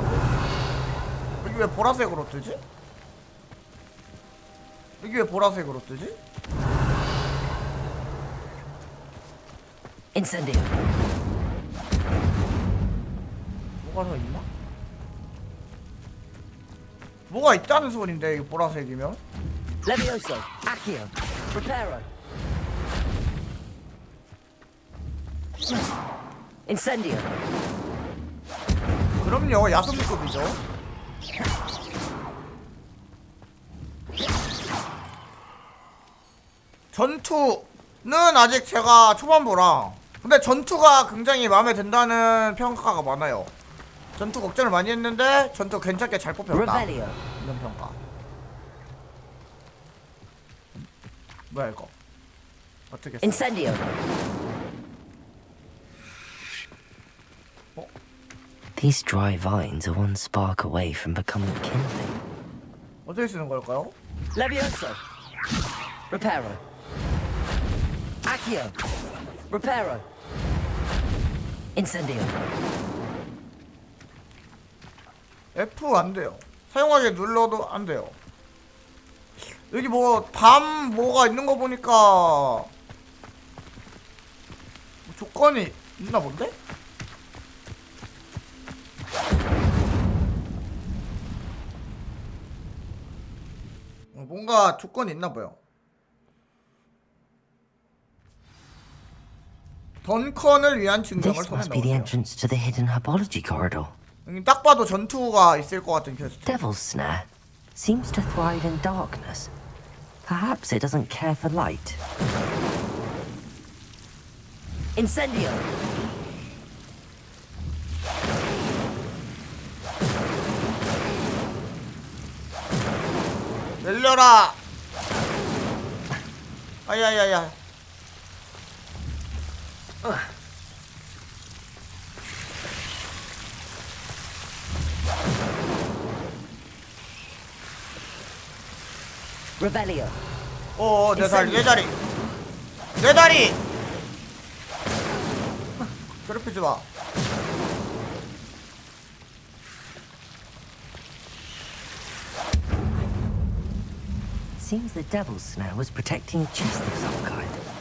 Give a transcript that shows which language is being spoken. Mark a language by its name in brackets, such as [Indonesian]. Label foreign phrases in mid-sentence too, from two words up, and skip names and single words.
[Korean] 여기 왜 보라색으로 뜨지? 여기 왜 보라색으로 뜨지? [English] Incendio. [Korean] 뭐가 더 있나? 뭐가 있다는 소린데 이거 보라색이면? [English] Levioso. Accio. Preparo. Incendio. [Korean] 그럼요, 야숨급이죠. 전투는 아직 제가 초반보라. 근데 전투가 굉장히 마음에 든다는 평가가 많아요. 전투 걱정을 많이 했는데 전투 괜찮게 잘 뽑혔다. 이런 평가. 뭐야 이거? 어떻게 써? [English] Incendio. These dry vines are one spark away from becoming kindling. [Korean] 어떻게 쓰는 걸까요? [English] Levioso. Reparo. Accio. Reparo. Incendio. [Korean] F 안 돼요. 사용하게 눌러도 안 돼요. 여기 뭐 밤 뭐가 있는 거 보니까 뭐 조건이 있나 본데? 뭔가 조건이 있나 봐요. 던컨을 위한 증명을 [English] This [Korean] 손에 [English] must be the [Korean] 넣으세요. [English] entrance to the hidden herbology corridor. [Korean] 여기 딱 봐도 전투가 있을 것 같은 퀘스트. [English] Devil's Snare seems to thrive in darkness. Perhaps it doesn't care for light. Incendio. [Korean] 열려라. 아야야야. [English] Revelio. [Korean] 내 다리, 내 다리. 내 다리. 괴롭히지 마. [English] Seems the Devil's Snare was protecting a chest of some kind.